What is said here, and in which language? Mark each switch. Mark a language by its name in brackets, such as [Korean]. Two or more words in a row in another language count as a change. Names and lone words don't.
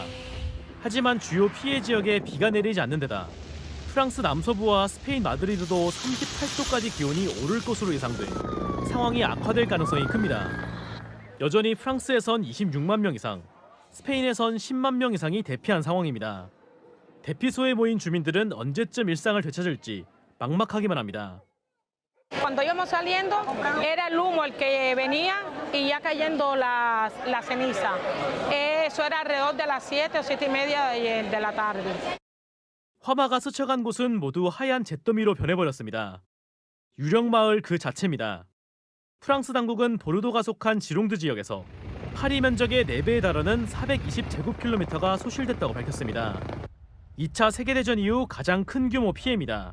[Korean] 하지만 주요 피해 지역에 비가 내리지 않는 데다 프랑스 남서부와 스페인 마드리드도 38도까지 기온이 오를 것으로 예상돼 상황이 악화될 가능성이 큽니다. 여전히 프랑스에선 26만 명 이상, 스페인에선 10만 명 이상이 대피한 상황입니다. 대피소에 모인 주민들은 언제쯤 일상을 되찾을지 막막하기만 합니다. [Spanish] Cuando íbamos saliendo era el humo el que venía y ya cayendo la ceniza. Eso era alrededor de las 7 o 7:30 de la tarde. [Korean] 화마가 스쳐간 곳은 모두 하얀 잿더미로 변해버렸습니다. 유령 마을 그 자체입니다. 프랑스 당국은 보르도가 속한 지롱드 지역에서 파리 면적의 4배에 달하는 420제곱킬로미터가 소실됐다고 밝혔습니다. 2차 세계대전 이후 가장 큰 규모 피해입니다.